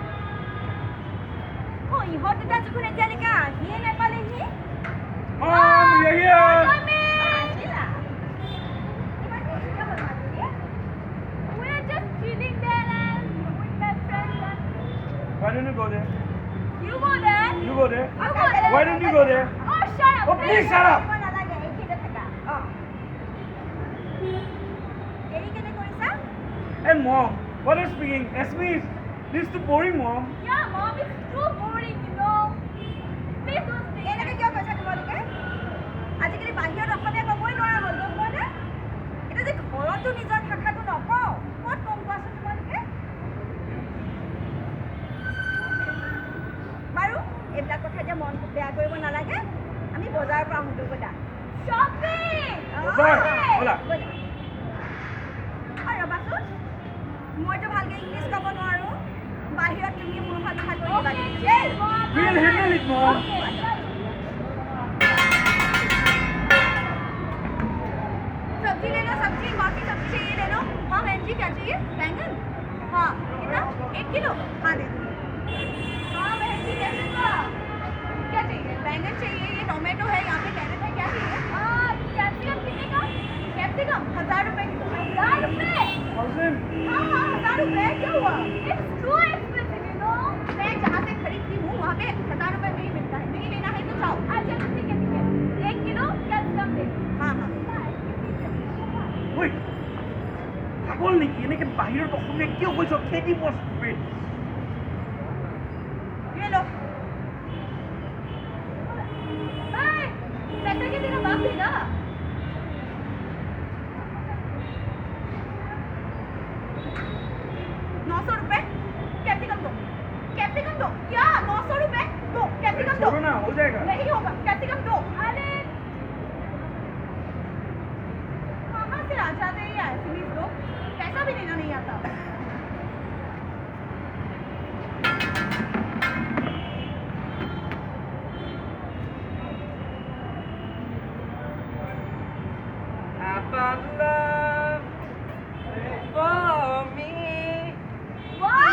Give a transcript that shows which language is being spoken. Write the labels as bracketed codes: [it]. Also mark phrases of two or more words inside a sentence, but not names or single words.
[as] ইহঁত দুটা দেখোন এতিয়ালৈকে আহিয়ে নাপালেহি [en] Why don't you go there? You go there. You go there. You go there. Why don't you go there? Oh, shut up. Oh, please shut up. Hey, Mom, what are you speaking? Esme, this is too boring, Mom. Yeah, Mom, it's too boring, you know. Please don't speak. [as] এনেকৈ কিয় কৈছা তোমালোকে? আজিকালি বাহিৰত অসমীয়া ক'বই নোৱাৰা হ'ল গম পোৱা নে? এটা যে ঘৰতো নিজৰ ভাষাটো নকওঁ ক'ত কম কোৱাচোন তোমালোকে? বাৰু এইবিলাক কথা এতিয়া মন বেয়া কৰিব নালাগে আমি বজাৰৰ পৰা আহোঁ ব'লা শ্বপিং বজাৰ ব'লা ৰ'বাচোন মইতো ভালকৈ ইংলিছ ক'ব নোৱাৰোঁ বাহিৰত তুমি মোৰ ভাষা কৈ দিবা [en] We'll handle it, Mom. [hi] सब्जी ले लो सब्जी कौन सी सब्जी चाहिए ले लो हाँ बहन जी क्या चाहिए बैंगन हाँ कितना 1 किलो हाँ दे दो हाँ बहन जी जी कैसे हुआ? क्या चाहिए? बैंगन चाहिए, ये टोमेटो है, यहाँ पे कैरेट है, क्या चाहिए? कैप्सिकम कितने का? कैप्सिकम 1000 रुपए किलो। 1000 रुपए? हाँ, 1000 रुपए, क्या हुआ? [en] It's too expensive, you know. [hi] मैं जहाँ से खरीदती हूँ वहाँ पे 1000 रुपए में ही मिलता है। नहीं लेना है तो जाओ। अच्छा ठीक है 1 किलो कैप्सिकम दे। हाँ। [as] ঐ পাগল নেকি এনেকৈ বাহিৰত অসমীয়া কিয় কৈছ খেদি বস্তু [hi] ये लो। पैसे के दिन बाप देगा। 900 रुपए कैप्सिकम दो। कैप्सिकम दो क्या? 900 रुपए दो। कैप्सिकम दो। छोड़ो ना हो जाएगा नहीं होगा। कैप्सिकम दो। अरे कहाँ से आ जाते हैं ये ऐसे भी लोग? पैसा भी देना नहीं आता। [en] I found love for me. [hi] वाह!